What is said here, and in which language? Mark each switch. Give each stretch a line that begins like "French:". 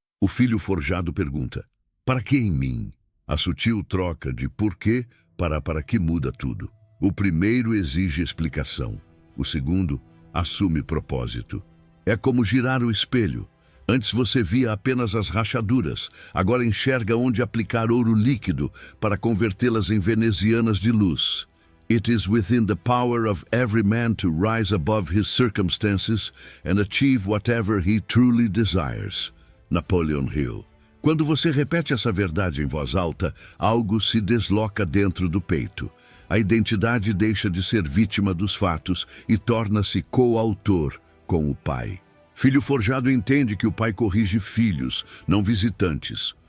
Portuguese: O filho forjado pergunta: para que em mim? A sutil troca de porquê para que muda tudo. O primeiro exige explicação. O segundo assume propósito. É como girar o espelho. Antes você via apenas as rachaduras, agora enxerga onde aplicar ouro líquido para convertê-las em venezianas de luz.
English: It is within the power of every man to rise above his circumstances and achieve whatever he truly desires. Napoleon Hill.
Portuguese: Quando você repete essa verdade em voz alta, algo se desloca dentro do peito. A identidade deixa de ser vítima dos fatos e torna-se coautor com o pai. Filho forjado entende que o pai corrige filhos, não visitantes.